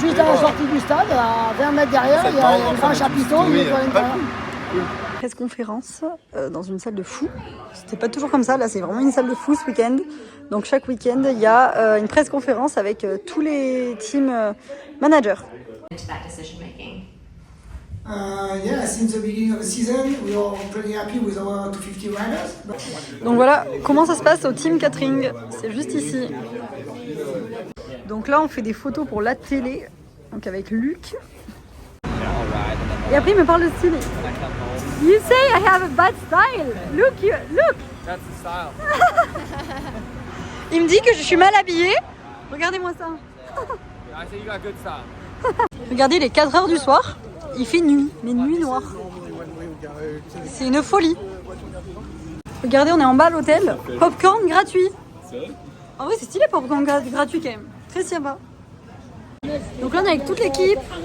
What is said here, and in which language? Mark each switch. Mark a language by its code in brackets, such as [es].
[fr] Juste à la sortie du stade, à 20 mètres derrière, il y a un grand chapiteau, il nettoie l'intérieur. Presse conférence dans une salle de fou. C'était pas toujours comme ça, là c'est vraiment une salle de fou ce week-end. Donc chaque week-end il y a une presse conférence avec tous les team managers. [en] Yeah, since the beginning of the season, we are pretty happy with our 250 riders. [fr] Donc voilà comment ça se passe au team catering, c'est juste ici. Donc là on fait des photos pour la télé, donc avec Luc. Et après il me parle de style. [en] You say I have a bad style. Look. That's the style. [fr] Il me dit que je suis mal habillée. Regardez-moi ça. [en] I say you got good style. [fr] Regardez, il est 4h du soir. Il fait nuit, mais nuit noire. C'est une folie. Regardez, on est en bas à l'hôtel. Popcorn gratuit. En vrai, c'est stylé, popcorn gratuit quand même. Très sympa. Donc là, on est avec toute l'équipe.